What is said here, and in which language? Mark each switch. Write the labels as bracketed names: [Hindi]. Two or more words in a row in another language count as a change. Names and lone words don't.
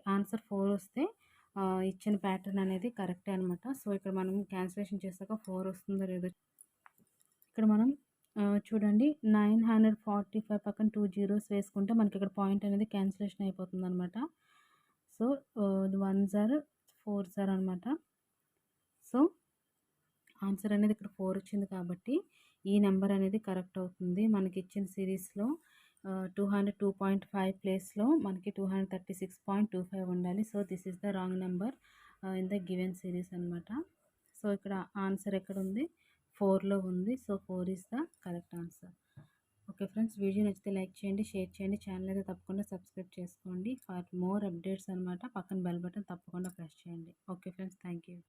[Telugu] ఆన్సర్ 4 వస్తే ఇచ్చిన ప్యాటర్న్ అనేది కరెక్టే అనమాట. సో ఇక్కడ మనం క్యాన్సిలేషన్ చేసాక 4 వస్తుందో లేదో ఇక్కడ మనం చూడండి, 945 పక్కన 2 zeros వేసుకుంటే మనకి ఇక్కడ పాయింట్ అనేది క్యాన్సిలేషన్ అయిపోతుంది అనమాట. [English] సో 1s are 4s are అనమాట. [Telugu] సో ఆన్సర్ అనేది ఇక్కడ 4 వచ్చింది కాబట్టి ఈ నెంబర్ అనేది కరెక్ట్ అవుతుంది. మనకి ఇచ్చిన సిరీస్లో 202.5 ప్లేస్లో మనకి 236.25 ఉండాలి. [English] so this is the wrong number in the given series అనమాట. [Telugu] సో ఇక్కడ ఆన్సర్ ఎక్కడ ఉంది, 4లో ఉంది. [English] so 4 is the correct answer. okay friends, [Telugu] వీడియో నచ్చితే లైక్ చేయండి, షేర్ చేయండి, ఛానల్ అయితే తప్పకుండా సబ్స్క్రైబ్ చేసుకోండి. [English] for more updates [Telugu] అనమాట పక్కన [English] bell button [Telugu] తప్పకుండా ప్రెస్ చేయండి. [English] okay friends, thank you.